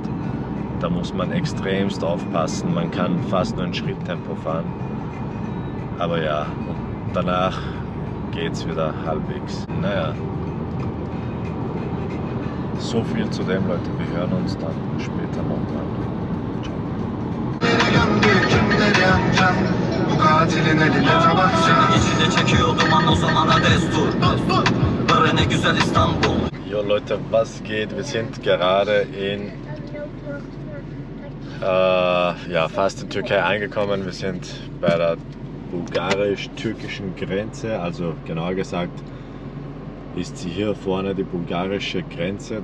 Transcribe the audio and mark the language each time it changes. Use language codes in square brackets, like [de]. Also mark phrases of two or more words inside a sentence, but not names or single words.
[de] Da muss man extremst aufpassen, man kann fast nur in Schritttempo fahren. Aber ja, und danach geht's wieder halbwegs. Naja, So viel zu dem, Leute. Wir hören uns dann später nochmal. [tr] Bu katilin eline tabanca. İçinde çekiyor duman o zamana destur. Böyle ne güzel İstanbul. [de] Jo Leute, was geht? Wir sind gerade in ja, fast in Türkei angekommen. Wir sind bei der bulgarisch-türkischen Grenze, also genauer gesagt ist sie hier vorne die bulgarische Grenze.